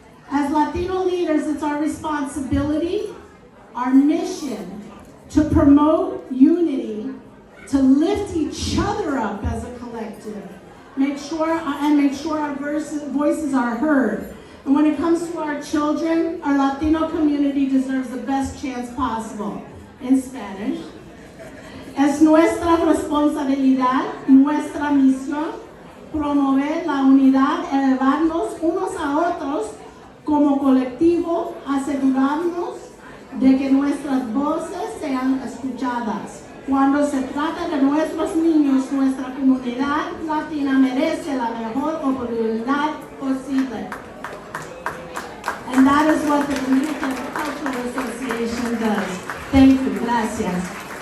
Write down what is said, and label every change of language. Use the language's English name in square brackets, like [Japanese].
[English] As Latino leaders, it's our responsibility, our mission, to promote unity, to lift each other up as a collective, make sure our voices are heard. And when it comes to our children, our Latino community deserves the best chance possible. In Spanish, [Spanish] es nuestra responsabilidad, nuestra misión, promover la unidad, elevarnos unos a otros como colectivo, asegurarnos de que nuestras voces sean escuchadas. Cuando se trata de nuestros niños, nuestra comunidad latina merece la mejor oportunidad posible. [English] And that is what the Dominican Cultural Association does. Thank you. [Spanish] Gracias.